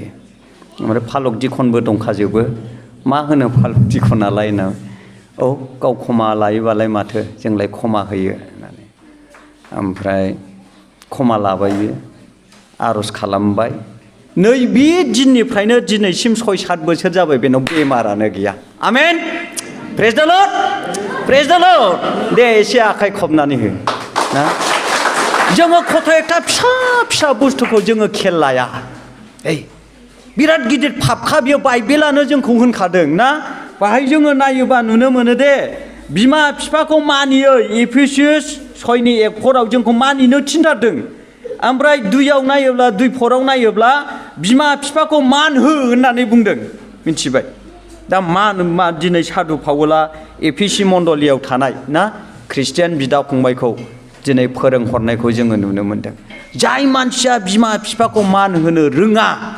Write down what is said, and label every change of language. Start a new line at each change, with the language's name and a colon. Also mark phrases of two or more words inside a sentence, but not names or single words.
Bodo: ओमफ्राय फालक दिखनबो दंखाजोबो मा होनो फालक दिखनालाय ना गाव क्षमा लायोबालाय माथो जोंलाय क्षमा होयो होननानै। ओमफ्राय क्षमा लाबाय बियो आर'ज खालामबाय नैबे दिननिफ्रायनो दिनैसिम 6-7 बोसोर जाबाय बेनाव बेमारानो गैया आमेन
English: praise the Lord praise the Lord
Bodo: दे एसे आखाइ खबनानै हो ना जोङो खथ' एकटा फिसा फिसा बुस्थुखौ जोङो खेल लाया बिराद गिदिर पापखा बियो बाइबेलानो जोंखौ होनखादों ना बाहाय जोङो नायोबा नुनो मोनो दे बिमा बिफाखौ मानियो एफिसियास 6:1-4 जोंखौ मानिनो थिनथारदों ओमफ्राय 2 नायोब्ला 2:4 नायोब्ला बिमा बिफाखौ मान हो होननानै बुंदों मिथिबाय दा मा दिनै साधु पाउला एफिसि मण्डलियाव थानाय ना ख्रिस्टियान बिदा फंबायखौ दिनै फोरोंहरनायखौ जोङो नुनो मोनदों जाय मानसिया बिमा बिफाखौ मान होनो रोङा